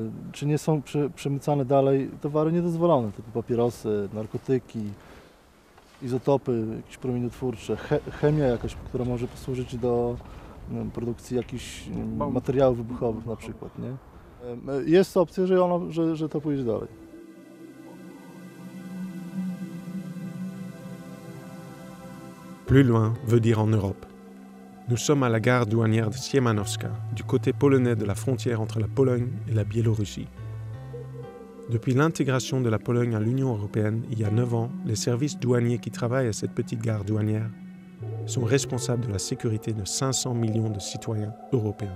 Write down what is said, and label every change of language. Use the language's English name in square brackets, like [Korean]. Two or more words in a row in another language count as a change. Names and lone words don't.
[Polish] Czy nie są przemycane dalej towary niedozwolone, typu papierosy, narkotyki, izotopy, jakieś promieniotwórcze, chemia jakaś, która może posłużyć do produkcji jakichś materiałów wybuchowych na przykład. Nie? Jest opcja, że to pójdzie dalej. [French] Plus loin veut dire en Europe. Nous sommes à la gare douanière de Siemianówka, du côté polonais de la frontière entre la Pologne et la Biélorussie. Depuis l'intégration de la Pologne à l'Union européenne il y a 9 ans, les services douaniers qui travaillent à cette petite gare douanière sont responsables de la sécurité de 500 millions de citoyens européens.